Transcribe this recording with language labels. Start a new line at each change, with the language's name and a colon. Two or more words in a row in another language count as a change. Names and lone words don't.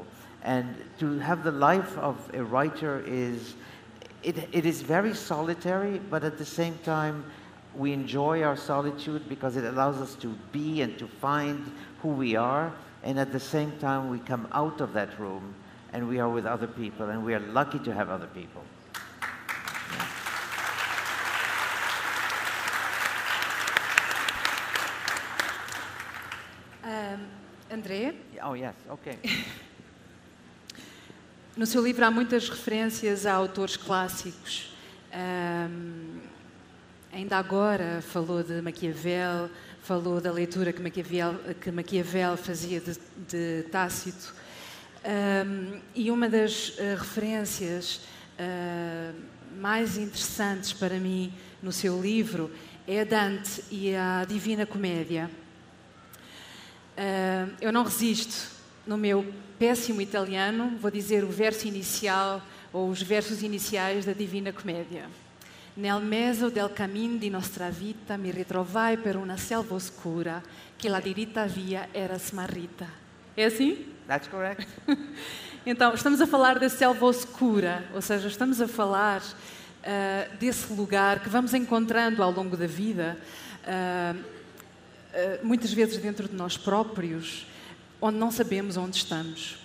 English: And to have the life of a writer it is very solitary, but at the same time, we enjoy our solitude because it allows us to be and to find who we are, and at the same time we come out of that room and we are with other people, and we are lucky to have other people. André? Oh, yes, okay.
Portuguese: No seu livro há muitas referências a autores clássicos. Ainda agora falou de Maquiavel, falou da leitura que Maquiavel fazia de Tácito. E uma das referências mais interessantes para mim no seu livro é a Dante e a Divina Comédia. Eu não resisto, no meu péssimo italiano, vou dizer o verso inicial ou os versos iniciais da Divina Comédia.
Italian: Nel mezzo del camin di nostra vita mi ritrovai per una selva oscura che la diritta via era smarrita.
Portuguese: É assim?
English: That's correct.
Portuguese: Então, estamos a falar da
Italian: selva oscura,
Portuguese: ou seja, estamos a falar desse lugar que vamos encontrando ao longo da vida, muitas vezes dentro de nós próprios, onde não sabemos onde estamos.